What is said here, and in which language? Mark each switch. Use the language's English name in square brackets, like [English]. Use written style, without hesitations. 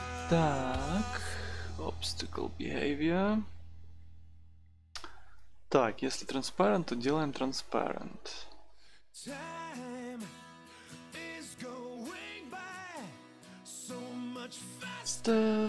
[Russian] Так, obstacle behavior. Так, если transparent, то делаем transparent. [English] Time is going by so much faster